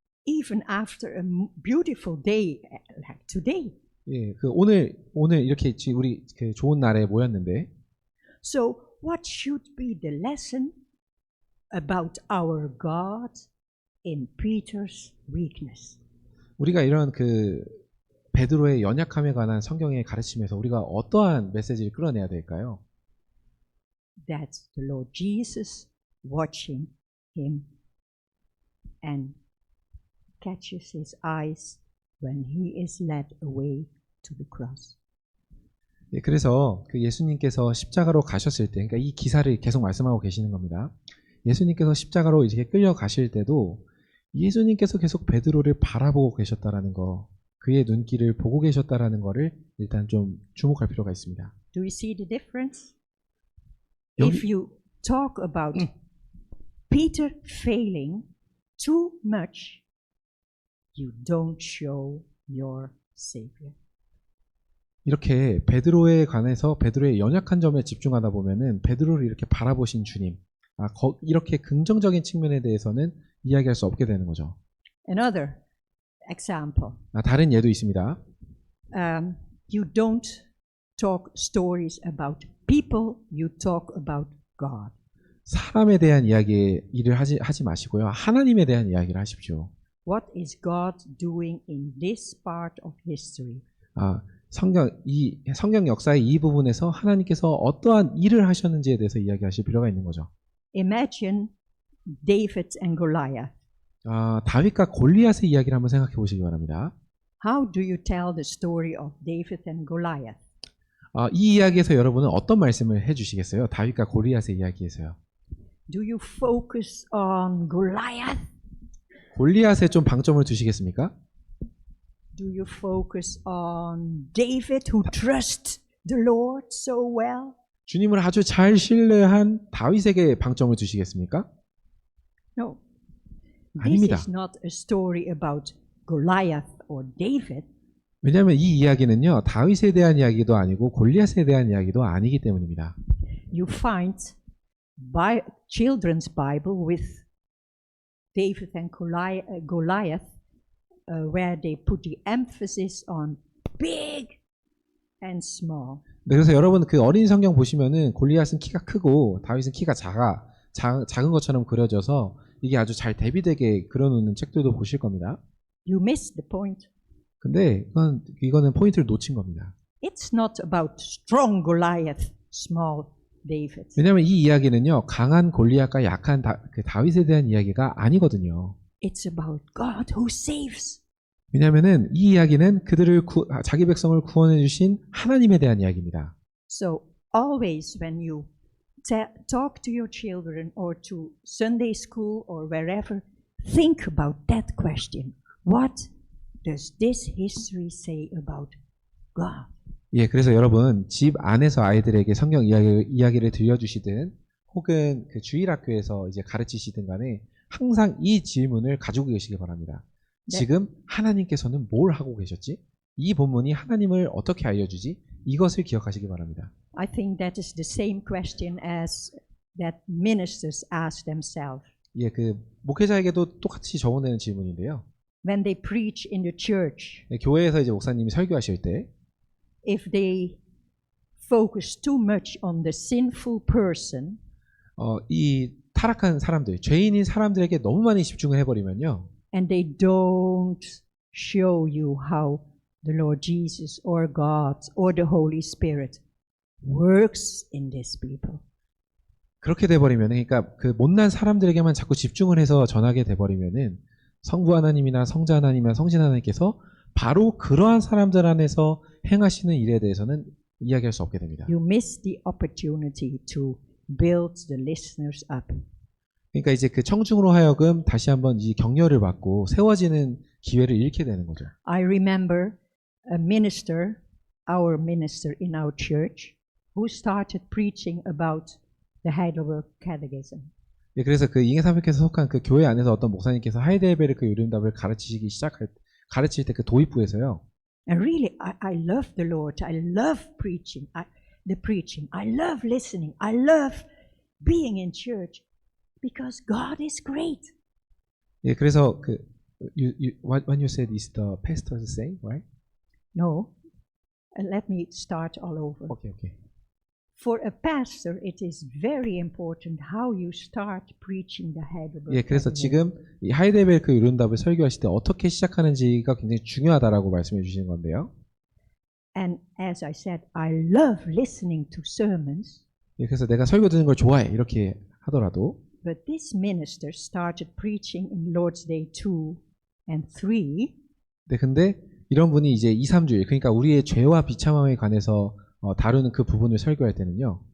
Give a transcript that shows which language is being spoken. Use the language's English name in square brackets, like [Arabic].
[English] Even after a beautiful day like today. [Korean] 예, 오늘 이렇게 우리 좋은 날에 모였는데. [English] So what should be the lesson about our God in Peter's weakness? [Korean] 우리가 이런 베드로의 연약함에 관한 성경의 가르침에서 우리가 어떠한 메시지를 끌어내야 될까요? [English] That the Lord Jesus watching him and catches his eyes when he is led away to the cross. [Korean] 예, 그래서 예수님께서 십자가로 가셨을 때, 그러니까 이 기사를 계속 말씀하고 계시는 겁니다. 예수님께서 십자가로 이렇게 끌려가실 때도 예수님께서 계속 베드로를 바라보고 계셨다라는 거, 그의 눈길을 보고 계셨다라는 거를 일단 좀 주목할 필요가 있습니다. [English] Do you see the difference? [Korean] 여기- [English] If you talk about Peter failing too much, you don't show your Savior. [Korean] 이렇게 베드로에 관해서 베드로의 연약한 점에 집중하다 보면은 베드로를 이렇게 바라보신 주님, 이렇게 긍정적인 측면에 대해서는 이야기할 수 없게 되는 거죠. [English] Another example. [Korean] 다른 예도 있습니다. [English] You don't talk stories about people, you talk about God. [Korean] 사람에 대한 일을 하지 마시고요. 하나님에 대한 이야기를 하십시오. [English] What is God doing in this part of history? [Korean] 성경 역사의 이 부분에서 하나님께서 어떠한 일을 하셨는지에 대해서 이야기하실 필요가 있는 거죠. [English] Imagine David and Goliath. [Korean] 다윗과 골리앗의 이야기를 한번 생각해 보시기 바랍니다. [English] How do you tell the story of David and Goliath? [Korean] 이 이야기에서 여러분은 어떤 말씀을 해주시겠어요? 다윗과 골리앗의 이야기에서요. [English] Do you focus on Goliath? [Korean] 골리앗에 좀 방점을 두시겠습니까? [English] Do you focus on David who trusts the Lord so well? [Korean] 주님을 아주 잘 신뢰한 다윗에게 방점을 두시겠습니까? [English] No. [Korean] 아닙니다. [English] This is not a story about Goliath or David. [Korean] 왜냐하면 이 이야기는요, 다윗에 대한 이야기도 아니고 골리앗에 대한 이야기도 아니기 때문입니다. [English] You find children's Bible with David and Goliath where they put the emphasis on big and small. [Korean] 네, 그래서 여러분 어린 성경 보시면은 골리앗은 키가 크고 다윗은 키가 작은 것처럼 그려져서 이게 아주 잘 대비되게 그려놓는 책들도 보실 겁니다. [English] You missed the point. [Korean] 근데 이거는 포인트를 놓친 겁니다. [English] It's not about strong Goliath, small David. [Korean] 왜냐하면 이 이야기는요, 강한 골리앗과 약한 그 다윗에 대한 이야기가 아니거든요. [English] It's about God who saves. [Korean] 왜냐하면은 이 이야기는 그들을 자기 백성을 구원해 주신 하나님에 대한 이야기입니다. [English] So always when you talk to your children or to Sunday school or wherever, think about that question. What does this history say about God? [Korean] 예, 그래서 여러분 집 안에서 아이들에게 성경 이야기를 들려주시든 혹은 그 주일학교에서 이제 가르치시든 간에 항상 이 질문을 가지고 계시기 바랍니다. 네. 지금 하나님께서는 뭘 하고 계셨지? 이 본문이 하나님을 어떻게 알려주지? 이것을 기억하시기 바랍니다. [English] I think that is the same question as that ministers ask themselves [Korean] 예, 그 목회자에게도 똑같이 적어내는 질문인데요. [English] when they preach in the church. [Korean] 예, 교회에서 이제 목사님이 설교하실 때 [English] If they focus too much on the sinful person, [Korean] 이 타락한 사람들, 죄인인 사람들에게 너무 많이 집중을 해버리면요. [English] and they don't show you how the Lord Jesus or God or the Holy Spirit works in these people. [Korean] 그렇게 돼버리면, 그러니까 그 못난 사람들에게만 자꾸 집중을 해서 전하게 돼버리면은 성부 하나님이나 성자 하나님이나 성신 하나님께서 바로 그러한 사람들 안에서 행하시는 일에 대해서는 이야기할 수 없게 됩니다. [English] You miss the opportunity to build the listeners up. [Korean] 그러니까 이제 그 청중으로 하여금 다시 한번 이 격려를 받고 세워지는 기회를 잃게 되는 거죠. [English] I remember a minister, our minister in our church, who started preaching about the Heidelberg Catechism. [Korean] 예, 그래서 그 잉해사백에서 속한 그 교회 안에서 어떤 목사님께서 하이델베르크 요림답을 가르칠 때 그 도입부에서요. [English] And really, I love the Lord. I love preaching. The preaching. I love listening. I love being in church because God is great. [Korean] 예, 그래서 그 [English] what when you said is the pastors say, right? No, let me start all over. Okay, okay. For a pastor, it is very important how you start preaching the Heidelberg. [Korean] 예, 그래서 [English] Catechism. [Korean] 지금 이 하이델베르크 요림답을 설교하실 때 어떻게 시작하는지가 굉장히 중요하다라고 말씀해 주시는 건데요. [English] And as I said, I love listening to sermons. [Korean] 예, 그래서 내가 설교 듣는 걸 좋아해 이렇게 하더라도, [English] But this minister started preaching in Lord's Day 2 and 3. [Korean] 네, 근데 이런 분이 이제 2, 3주일, 그러니까 우리의 죄와 비참함에 관해서 다루는 그 부분을 설교할 때는요.